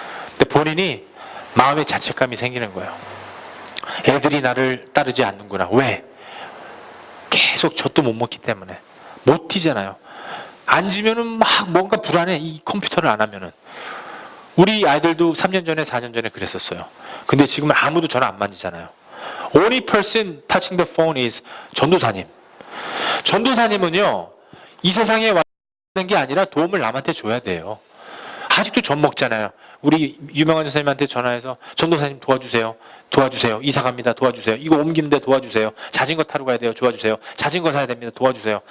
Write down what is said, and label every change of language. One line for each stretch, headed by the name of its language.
Korean: 근데 본인이 마음에 자책감이 생기는 거예요. 애들이 나를 따르지 않는구나. 왜? 계속 젖도 못 먹기 때문에. 못 튀잖아요. 앉으면은 막 뭔가 불안해. 이 컴퓨터를 안 하면은. 우리 아이들도 3년 전에 4년 전에 그랬었어요. 근데 지금은 아무도 전화 안 만지잖아요.
English: Only person touching the phone is 전도사님.
Korean: 전도사님은요, 이 세상에 왔는 게 아니라 도움을 남한테 줘야 돼요. 아직도 젖 먹잖아요. 우리 유명한 전도사님한테 전화해서 전도사님 도와주세요. 도와주세요. 이사 갑니다. 도와주세요. 이거 옮기는데 도와주세요. 자전거 타러 가야 돼요. 도와주세요. 자전거 사야 됩니다. 도와주세요.